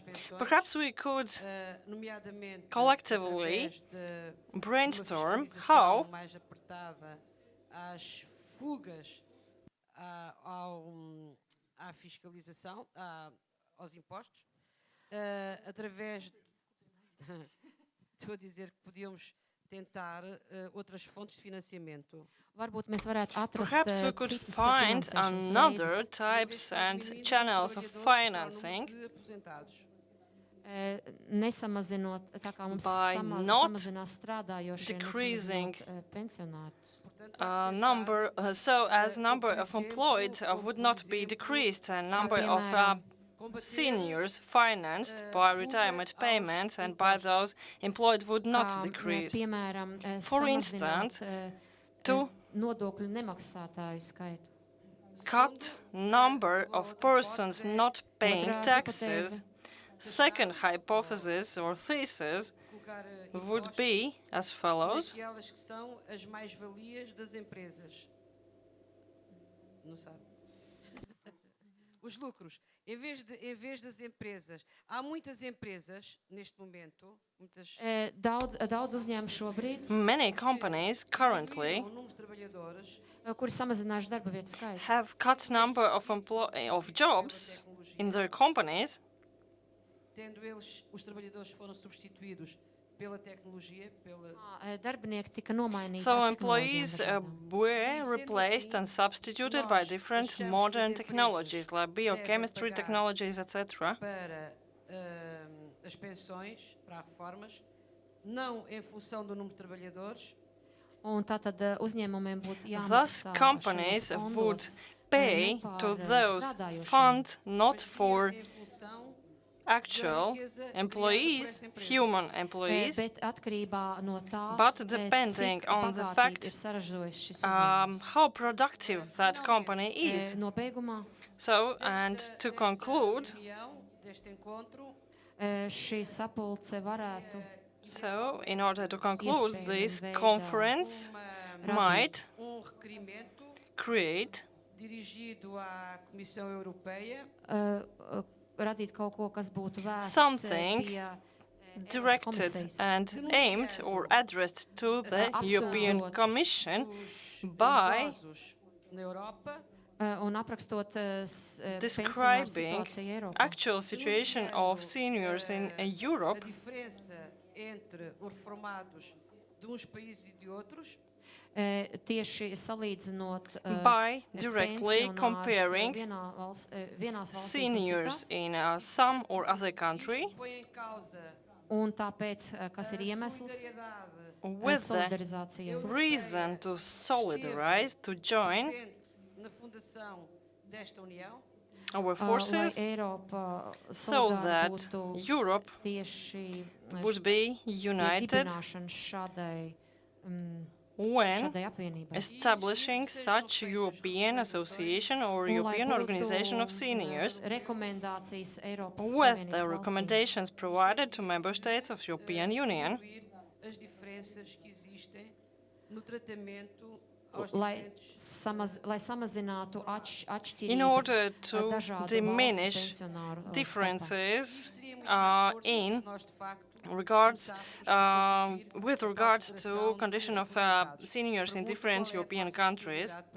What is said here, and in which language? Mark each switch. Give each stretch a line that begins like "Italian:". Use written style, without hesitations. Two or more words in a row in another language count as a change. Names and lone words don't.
English: Perhaps we could collectively brainstorm how
Portuguese: mais apertada às fugas à fiscalização, aos impostos, através estou a dizer que podíamos tentar outras fontes de financiamento.
Latvian: Varbūt mēs varētu atrast
English: perhaps we could
Latvian: citas
English: find
Latvian: finansēšanas
English: another
Latvian: veidus.
English: types and channels of financing
Latvian: Nesamazinot, tā kā mums
English: by not
Latvian: samazinās strādājošie,
English: decreasing
Latvian: pensionātus.
English: number, so as number of employed would not be decreased, and number of seniors financed by retirement payments and by those employed would not decrease.
Latvian: Piemēram,
English: For instance, to
Latvian: nodokļu nemaksātāju skaitu.
English: cut number of persons not paying taxes. Second hypothesis or thesis would be as follows.
Portuguese: Aquelas que são as mais-valias das empresas. Não sabe. Os lucros. Em vez das empresas, há muitas empresas neste momento, muitas
Latvian: Daudz uzņēmumu šobrīd,
English: Many companies currently
Portuguese: o número de trabalhadores
Latvian: kuri samazinājuši darba vietu skaitu.
English: have cut number of jobs in their companies,
Portuguese: tendo os trabalhadores foram substituídos pela tecnologia,
Latvian: Darbinieki tika nomainīti
English: so
Latvian: ar
English: employees
Latvian: tehnoloģijām dažādām.
English: were replaced and substituted by different modern technologies like biochemistry technologies, etc.
Portuguese: para as pensões, para reformas, não em função do número de trabalhadores.
Latvian: Un tātad uzņēmumiem būtu
English: Thus,
Latvian: jāmaksā
English: companies
Latvian: šajos
English: would
Latvian: fondos,
English: pay
Latvian: ne par
English: to those
Latvian: strādājošiem.
English: funds not for
Portuguese: Em função
English: actual employees, human employees,
Latvian: Bet atkarībā no tā,
English: but depending
Latvian: cik
English: on the
Latvian: bagātīgi
English: fact
Latvian: ir saražojis šis uzņēmums.
English: how productive that company is.
Latvian: Nobeigumā
English: So, and to conclude,
Portuguese: deste encontro,
Latvian: šī sapulce varētu
English: so in order to conclude,
Latvian: Iespējami
English: this
Latvian: veidā
English: conference might
Portuguese: requerimento
English: create
Portuguese: dirigido à Comissão Europeia
Latvian: radīt kaut ko, kas būtu vērsts
English: something
Latvian: pie
English: directed
Latvian: komisijas.
English: and aimed or addressed to the European
Latvian: Apsūdzot
English: Commission by
Portuguese: idosos na Europa,
Latvian: Un aprakstot pensionāru
English: describing
Latvian: situāciju Eiropā.
English: actual situation of seniors in Europe,
Portuguese: a diferença entre os reformados de uns países e de outros,
Latvian: Tieši salīdzinot
English: by directly
Latvian: pensionārus
English: comparing
Latvian: vienās valstīs
English: seniors
Latvian: un citās.
English: in some or other country,
Portuguese: põe em causa
Latvian: Un tāpēc, kas ir iemesls,
Portuguese: solidariedade
English: with the reason to solidarize, to join
Portuguese: na fundação desta União,
English: our forces, so that Europe would be united when establishing such European association or European organization of seniors, with the recommendations provided to member states of European Union,
Portuguese: as diferenças que existem no tratamento aos
English: in order to diminish differences in regards with regards to condition of seniors in different European countries.